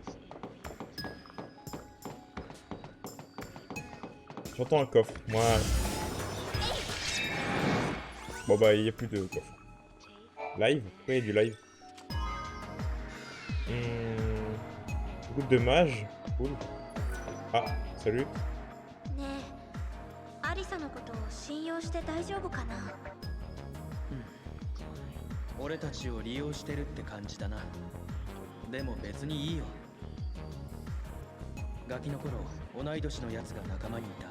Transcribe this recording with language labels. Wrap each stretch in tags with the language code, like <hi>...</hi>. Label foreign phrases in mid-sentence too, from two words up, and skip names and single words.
<fr>J'entends un coffre, moi. Bon bah il n'y a plus de coffre. Live? Pourquoi il y a du live? Beaucoup de mages. Cool. Ah, salut.</fr> <ja>ねえ、アリサのことを信用して大丈夫かな。俺たちを利用してるって感じだな。でも別にいいよ。ガキの頃、同い年のやつが仲間にいた。</ja>